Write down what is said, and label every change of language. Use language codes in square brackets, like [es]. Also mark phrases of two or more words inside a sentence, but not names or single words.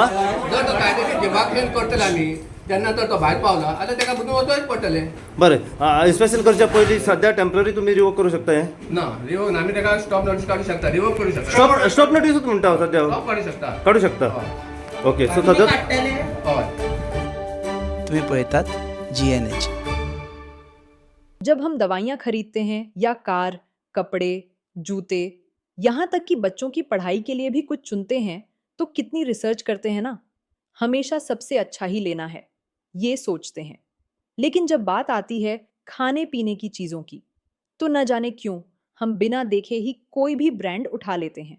[kok] पडटलें जर तो कायदेशीर डिमार्केशन करतले आमी तेन्ना तर तो भायर पावला आतां ताका बदलून वचोच पडटलें बरें इन्स्पेक्शन करच्या पयलीं सद्या टेम्पररी तुमी रिवोक करूं शकता हे ना रिवोक आमी ताका [en] stop notice [kok] काडूं शकता रिवोक करूं शकता स्टॉप नोटीसूच म्हणटा हांव सद्या स्टॉप काडूं शकता काडूं शकता [en] okay so [kok] सद्या काडटले हय तुम्ही पळयतात GNH. [hi] जब हम दवाइयाँ खरीदते हैं या कार, कपड़े, जूते, यहाँ तक कि बच्चों की पढ़ाई के लिए भी कुछ चुनते हैं तो कितनी रिसर्च करते हैं ना। हमेशा सबसे अच्छा ही लेना है, ये सोचते हैं। लेकिन जब बात आती है खाने पीने की चीज़ों की, तो न जाने क्यों हम बिना देखे ही कोई भी ब्रांड उठा लेते हैं।